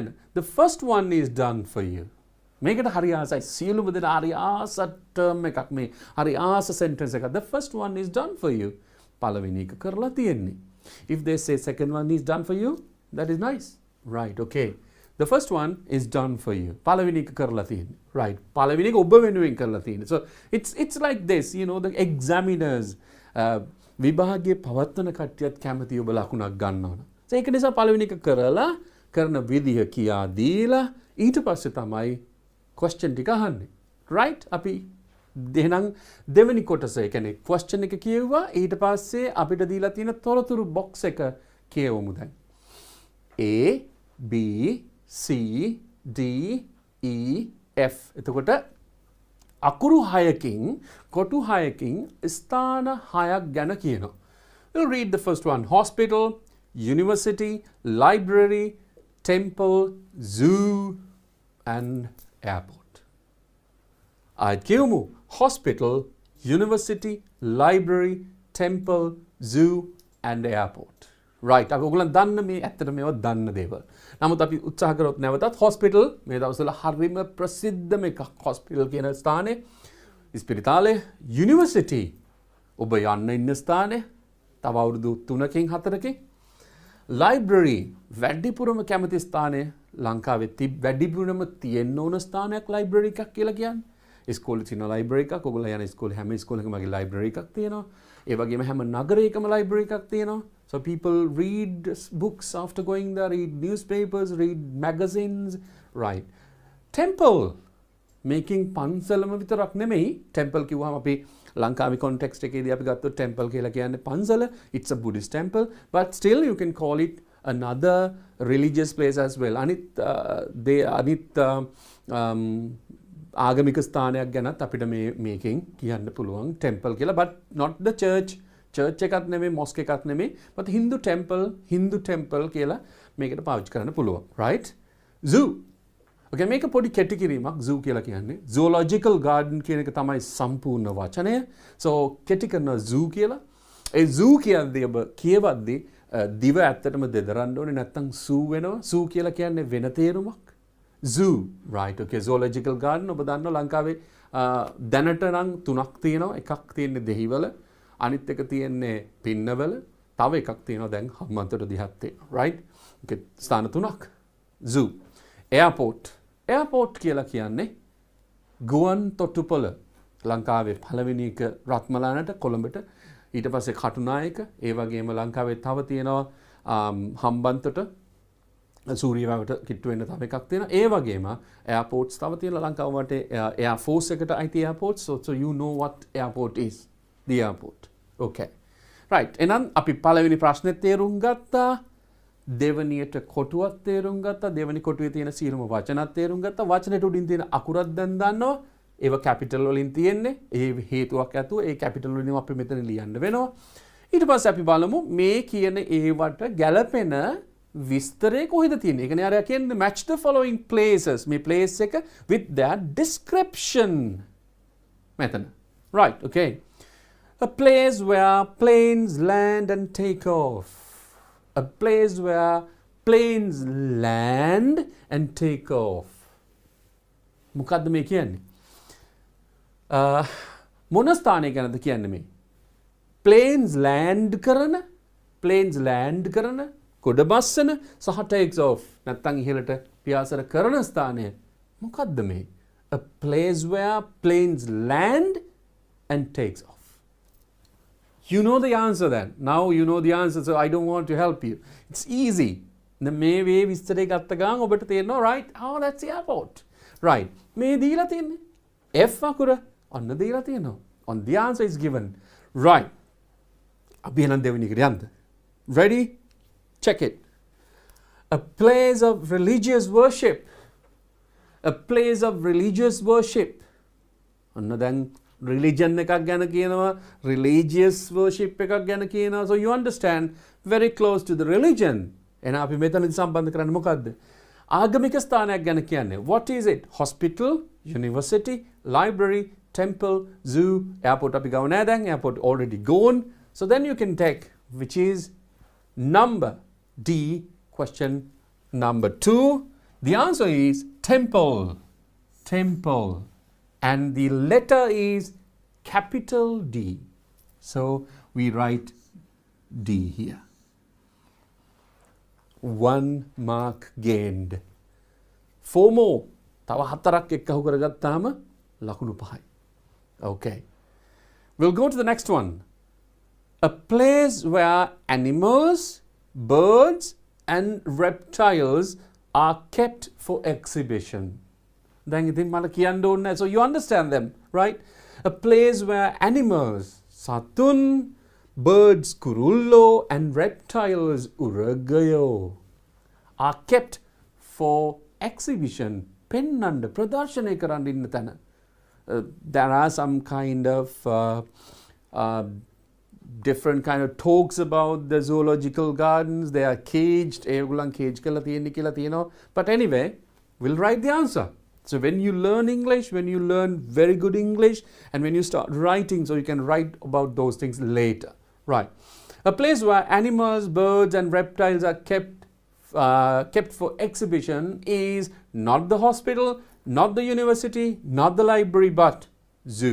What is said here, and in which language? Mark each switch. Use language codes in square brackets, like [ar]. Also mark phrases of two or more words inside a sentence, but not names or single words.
[en] The first one is done for you. [si] මේකට හරි ආසයි. සියලුම දෙනා හරි ආස term එකක් මේ. හරි ආස sentence එකක්. [en] The first one is done for you. [si] පළවෙනි එක කරලා තියෙන්නේ. [en] If they say second one is done for you, that is nice. Right, okay. The first one is done for you. [si] පළවෙනි එක කරලා තියෙන්නේ. Right. පළවෙනි එක ඔබ වෙනුවෙන් කරලා තියෙන්නේ. [en] So it's like this, you know, the examiners [si] විභාගයේ පවත්වන කට්ටියත් කැමති ඔබ ලකුණක් ගන්න ඕන. So ඒක නිසා පළවෙනි එක කරලා කරන විදිහ කියා දීලා ඊට පස්සේ තමයි question ටික අහන්නේ. Right? අපි එහෙනම් දෙවෙනි කොටස ඒ කියන්නේ question එක කියුවා ඊට පස්සේ අපිට දීලා තියෙන තොරතුරු box එක කියවමු දැන්. A B C D E F එතකොට අකුරු 6කින් කොටු 6කින් ස්ථාන 6ක් ගැන කියනවා. [en] We'll read the first one. Hospital, university, library, temple, zoo and airport. [si] ආයෙත් කියමු. [en] Hospital, university, library, temple, zoo and airport. Right. [si] අපි ඔයගොල්ලන් දන්න මේ ඇත්තට මේවා දන්න දේවල්. නමුත් අපි උත්සාහ කරොත් නැවතත් hospital මේ දවස්වල හරිම ප්‍රසිද්ධම එකක් hospital කියන ස්ථානේ. ඉස්පිරිතාලේ university ඔබ යන්න ඉන්න ස්ථානේ. තව අවුරුදු 3කින් 4කින්. library වැඩිපුරම කැමති ස්ථානය ලංකාවේ වැඩිපුරම තියෙන්න ඕන ස්ථානයක් library එකක් කියලා කියන්නේ. ඉස්කෝලේ තියෙන library එකක් ඔයගොල්ලෝ යන ඉස්කෝලේ හැම ඉස්කෝලේකම වගේ library එකක් තියෙනවා. ඒ වගේම හැම නගරයකම library එකක් තියෙනවා. [en] So people read books after going there, read newspapers, read magazines, right. Temple making [si] පන්සලම විතරක් නෙමෙයි. temple කිව්වම අපි ලංකාවේ context එකේදී අපි ගත්තොත් temple කියලා කියන්නේ පන්සල. [en] It's a Buddhist temple, but still you can call it another religious place as well. [si] අනිත් ආගමික ස්ථානයක් ගැනත් අපිට මේකෙන් කියන්න පුළුවන් temple කියලා, [en] but not the church [si] එකක් නෙමෙයි mosque එකක් නෙමෙයි, [en] but Hindu temple [si] කියලා මේකට පාවිච්චි කරන්න පුළුවන්. [en] Right? Zoo. [si] Okay, මේක පොඩි කෙටි කිරීමක් zoo කියලා කියන්නේ. [en] Zoological garden [si] කියන එක තමයි සම්පූර්ණ වචනය. So කෙටි කරන zoo කියලා. ඒ zoo කියන්නේ ඔබ කියවද්දී දිව ඇත්තටම දෙදරන්න ඕනේ නැත්නම් zoo වෙනවා. zoo කියලා කියන්නේ වෙන තේරුමක්. [en] Zoo. Right. [si] Okay, [en] zoological garden [si] ඔබ දන්නවා ලංකාවේ දැනට නම් 3ක් තියෙනවා. එකක් තියෙන්නේ දෙහිවල. අනිත් එක තියෙන්නේ පින්නවල. තව එකක් තියෙනවා දැන් හම්බන්තොට දිහත් තියෙනවා. [en] Right? Okay, [si] ස්ථාන 3ක්. [en] Zoo. Airport [si] කියලා කියන්නේ ගුවන් තොටුපොළ. ලංකාවේ පළවෙනි එක රත්මලානට කොළඹට ඊට පස්සේ කටුනායක ඒ වගේම ලංකාවේ තව තියෙනවා හම්බන්තොට සූරියවැවට කිට්ටු වෙන්න තව එකක් තියෙනවා. ඒ වගේම airports තව තියෙනවා ලංකාව වටේ [en] air force [si] එකට අයිති airports. [en] So you know what airport is. The airport. Okay. Right. [si] එහෙනම් අපි පළවෙනි ප්‍රශ්නේ තේරුම් ගත්තා. දෙවනියට කොටුවක් තේරුම් ගත්තා. දෙවනි කොටුවේ තියෙන සියලුම වචනත් තේරුම් ගත්තා. වචනෙට උඩින් තියෙන අකුරත් දැන් දන්නවා. ඒව කැපිටල් වලින් තියෙන්නේ. ඒ හේතුවක් ඇතුව ඒ කැපිටල් වලින් අපි මෙතන ලියන්න වෙනවා. ඊට පස්සේ අපි බලමු මේ කියන ඒවට ගැළපෙන විස්තරය කොහෙද තියෙන්නේ. ඒ කියන්නේ අර කියන්නේ [en] match the following places. [si] මේ place එක [en] with their description. මෙතන. Right. Okay. A place where planes land and take off. A place where planes land and take off. [si] මොකද්ද මේ කියන්නේ? මොන ස්ථානයක ගැනද කියන්නේ මේ? [en] planes land [si] කරන ගොඩ බස්සන සහ [en] takes off [si] නැත්තම් ඉහළට පියාසර කරන ස්ථානය මොකද්ද මේ? [en] A place where planes land and takes off. You know the answer then. Now you know the answer, so I don't want to help you. It's easy. [si] මේ වේ විස්තරේ ගත්ත ගමන් ඔබට තේරෙනවා right? [en] Oh, that's the airport. Right. [si] මේ දීලා තියෙන්නේ F අකුර ඔන්න දීලා තියෙනවා. [en] On the answer is given. Right. [si] අපි එහෙනම් දෙවෙනි එකට යන්න. [en] Ready? Check it. A place of religious worship. A place of religious worship. [si] ඔන්න දැන් religion එකක් ගැන කියනවා, [en] religious worship [si] එකක් ගැන කියනවා. [en] So you understand very close to the religion. [si] එහෙනම් අපි මෙතනදී සම්බන්ධ කරන්නේ මොකද්ද? ආගමික ස්ථානයක් ගැන කියන්නේ. [en] What is it? Hospital, university, library, temple, zoo, airport [si] අපි ගාව නෑ දැන්. [en] Airport already gone. So then you can take which is number D, question number 2. The answer is temple. Temple. And the letter is capital D. So we write D here. 1 mark gained. 4 more. [si] තව 4ක් එක්කහු කරගත්තාම ලකුණු 5යි. [en] Okay. We'll go to the next one. A place where animals, birds and reptiles are kept for exhibition. [si] දැන් ඉතින් මට කියන්න ඕනේ නැහැ. [en] So you understand them, right? A place where animals, සතුන්, birds, කුරුල්ලෝ, and reptiles, උරගයෝ, are kept for exhibition. [si] පෙන්නන්න, ප්‍රදර්ශනය කරන්න ඉන්න තැන. [en] There are some kind of different kind of talks about the zoological gardens. They are caged. [si] ඒගොල්ලන් cage කරලා තියෙන්නේ කියලා තියෙනවා. [en] But anyway, we'll write the answer. So when you learn English, when you learn very good English, and when you start writing, so you can write about those things later. Right. A place where animals, birds and reptiles are kept for exhibition is not the hospital, not the university, not the library, but zoo.